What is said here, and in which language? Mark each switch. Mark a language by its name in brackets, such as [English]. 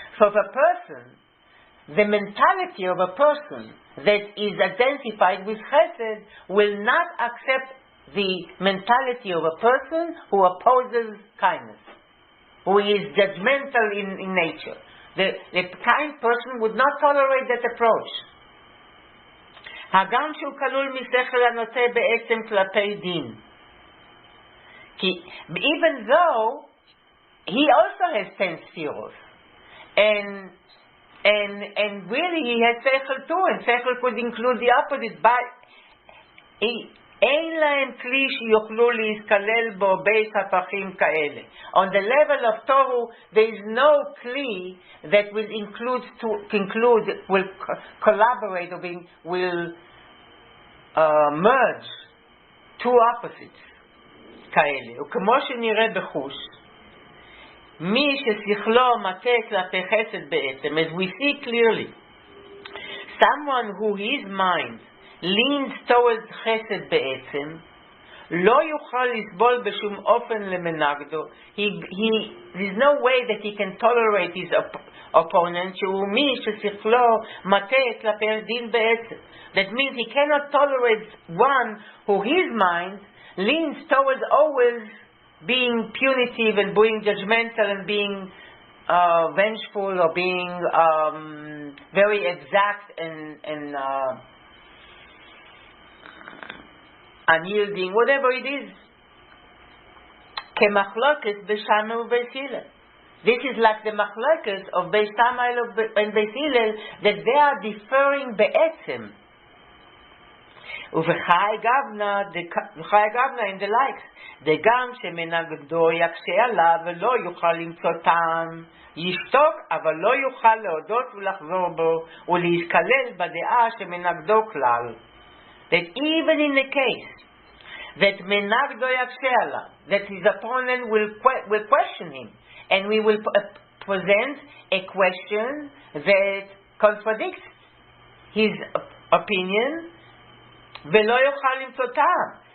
[English] So the person, the mentality of a person that is identified with Chesed will not accept the mentality of a person who opposes kindness, who is judgmental in nature. The kind person would not tolerate that approach. [Hebrew] הגם שהוא כלול משכל הנוטה בעצם כלפי דין. [English] Even though he also has 10 spheros, and really he has sechel too, and sechel could include the opposite, but [Hebrew] אין להם כלי שיוכלו להסתלל בו בית הפכים כאלה. [English] On the level of Tohu, there is no kli that will will collaborate or will merge two opposites כאלה. [Hebrew] וכמו שנראה בחוש, מי ששכלו מטה כלפי חסד בעצם, [English] as we see clearly, someone who his mind leans towards [Hebrew] חסד בעצם, לא יוכל לסבול בשום אופן למנגדו. [English] There's no way that he can tolerate his opponent, [Hebrew] שהוא מי ששכלו מטה כלפי דין בעצם. [English] That means he cannot tolerate one who his mind leans towards always being punitive and being judgmental and being vengeful or being very exact and unyielding, whatever it is. [Hebrew] כמחלוקת בשמה ובית הלל. [English] This is like the מחלוקת of בית שמאי and בית הלל, that they are differing בעצם. [Hebrew] ובחי גבנה [English] in the likes, [Hebrew] דגם שמנגדו יקשה עליו ולא יוכל למצוא טעם, ישתוק אבל לא יוכל להודות ולחזור בו ולהתקלל בדעה שמנגדו כלל. [English] That even in the case that [Hebrew] menagdo yakshe alav, [English] that his opponent will question him, and we will present a question that contradicts his opinion, [Hebrew] velo yochal limtzo ta'am.